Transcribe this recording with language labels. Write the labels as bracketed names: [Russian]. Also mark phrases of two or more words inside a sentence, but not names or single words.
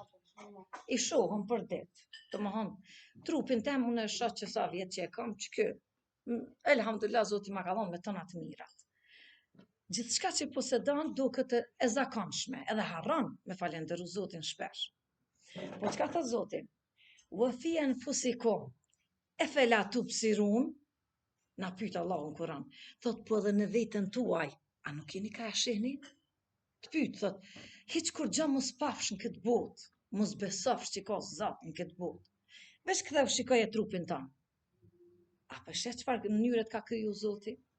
[Albanian] I shohëm për ditë. Domethënë, trupin tem unë e shoh që sa vjet që e kam që kë. Elhamdulillah Zoti ma ka dhënë me tona të mirat. Gjithçka që posedon duket e zakonshme, edhe harron me falenderu Zotin shpesh. Po çka thot Zoti? [Arabic] وفي أنفسكم أفلا تبصرون, [Albanian] na pyet Allahu në Kur'an. Thot po edhe në veten tuaj, a nuk jeni ka e shihni? Të pyet, thot, hiç kur gjë mos pafsh në këtë botë, mos besofsh që ka Zot në këtë botë. Veç ktheu shikoj e trupin tën. A po sheh çfarë mënyre ka kriju Zoti?